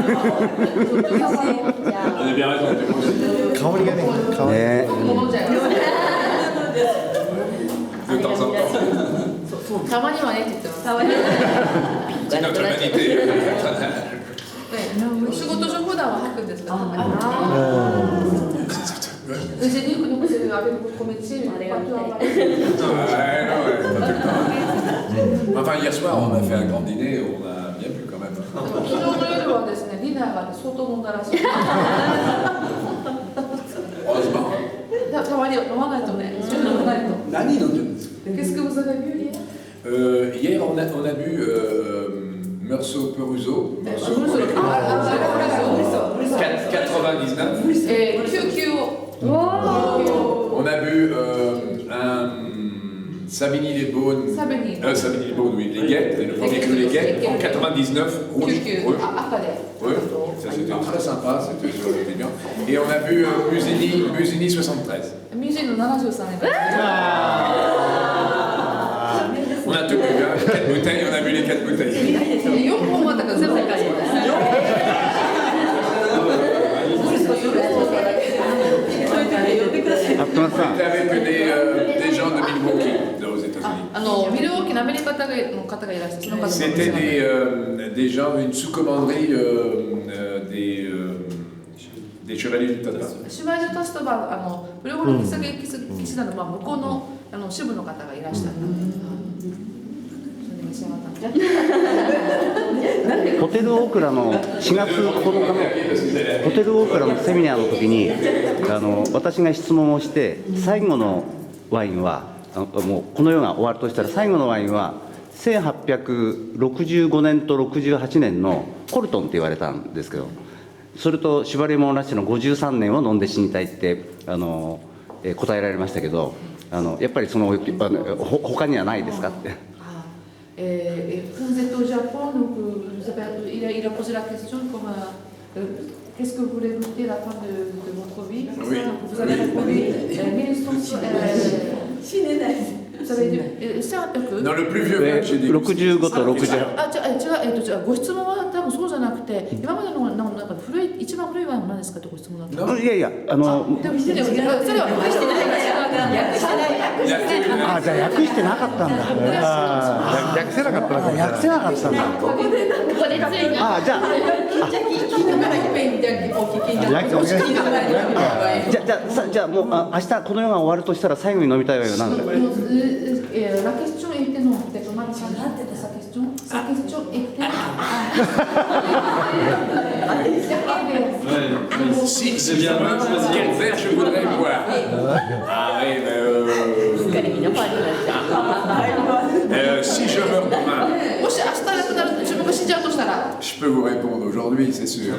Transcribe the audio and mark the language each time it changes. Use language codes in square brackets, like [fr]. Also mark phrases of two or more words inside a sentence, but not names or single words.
[ja] 香りがね、香り。ね。たまにはねって言ってます。仕事上普段は吐くんですか。 [fr] Enfin, hier soir, on a fait un grand dîner, on a bien bu quand même. [ja] 昨日の夜はですね、ディナーが相当飲んだらしい。たまには飲まないとね、飲まないと。何飲んでるんですか。 [fr] Qu'est-ce que vous avez bu hier? Hier, on a bu Meursault Peruso. 99. On a bu un Savigny les Beaunes. Savigny les Beaunes, oui, les Guettes, le premier cru les Guettes, en 99, rouge. Oui, ça c'était très sympa, c'était bien. Et on a bu Musigny 73. [ja] Musigny 73 年。 [fr] On a tout bu, hein, 4 bouteilles, on a bu les 4 bouteilles. [ja] 4 本はだから全部高い。 [fr] On était avec des gens de Milwaukee, aux États-Unis. C'était des gens, une sous-commanderie des Chevaliers du Tata. [ja] シュバイルタストはプロゴルフ騎士団の向こうの支部の方がいらっしゃったので、ホテルオークラの4月9日のホテルオークラのセミナーの時に私が質問をして、最後のワインはもうこの世が終わるとしたら最後のワインは 1865年と68年のコルトンって言われたんですけど、それとシュバリエ・モンラッシュの53年を飲んで死にたいって答えられましたけど、やっぱりその他にはないですかって。 [fr] Quand vous êtes au Japon, donc, il a posé la question comme qu'est-ce que vous voulez goûter à la fin de votre vie? Oui. Vous avez répondu 1900. Dans le plus vieux vin que j'ai dit. [ja] 65 と68。違う、ご質問は多分そうじゃなくて、今までのなんか一番古いワインは何ですかってご質問だった。いやいや、でもそれは訳してないあ、じゃあ訳してなかったんだ。訳せなかったのか。訳せなかったんだ。ここでついに。あ、じゃあ。じゃあもう明日この世が終わるとしたら最後に飲みたいワインは何ですか。 [fr] La question était non, peut-être mal changée de sa question. Sa question était. Si quel verre je voudrais boire. Ah oui, si je meurs demain, je peux vous répondre aujourd'hui, c'est sûr.